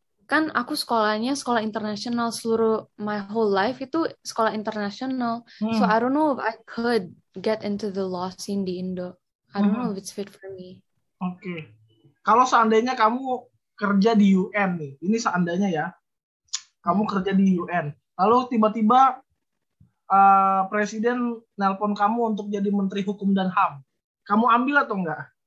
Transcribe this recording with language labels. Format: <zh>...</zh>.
<id>kan aku sekolahnya sekolah internasional, seluruh</id> <en>my whole life</en> <id>itu sekolah internasional.</id> <en>So Hmm, I don't know if I could get into the law scene</en> <id>di Indo.</id> <en>I don't know hmm, if it's fit for me.</en> <id>oke. Kalau seandainya kamu kerja di UN nih, ini seandainya ya, kamu Hmm. kerja di UN, lalu tiba-tiba presiden nelpon kamu untuk jadi Menteri Hukum dan HAM, kamu ambil atau enggak?</id>